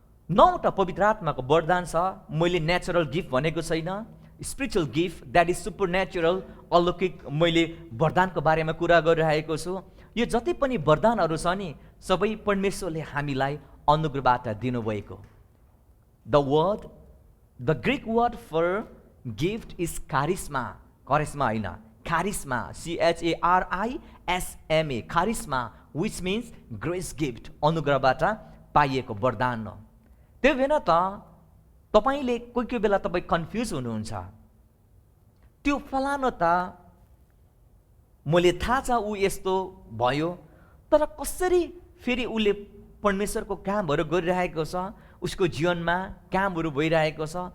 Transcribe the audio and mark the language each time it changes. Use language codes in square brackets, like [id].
[ne] 9वटा पवित्र आत्माको वरदान छ। मैले नेचुरल गिफ्ट भनेको छैन, spiritual gift, [en] that is supernatural, [ne] अलौकिक मैले वरदानको बारेमा कुरा गरिरहेको छु। यो जति पनि वरदानहरू छ नि, सबै परमेश्वरले हामीलाई अनुग्रहबाट दिनुभएको। [en] The Greek word for gift is कारिस्मा। [ne] Karishma होइन, कारिस्मा, CHARISMA, कारिस्मा, [en] which means grace gift, [ne] अनुग्रहबाट पाइएको वरदान हो। त्यो भएन त तपाईँले कोही बेला तपाईँ कन्फ्युज हुनुहुन्छ, त्यो फलानु त मैले थाहा छ ऊ यस्तो भयो, तर कसरी फेरि उसले परमेश्वरको कामहरू गरिरहेको छ, उसको जीवनमा कामहरू भइरहेको छ।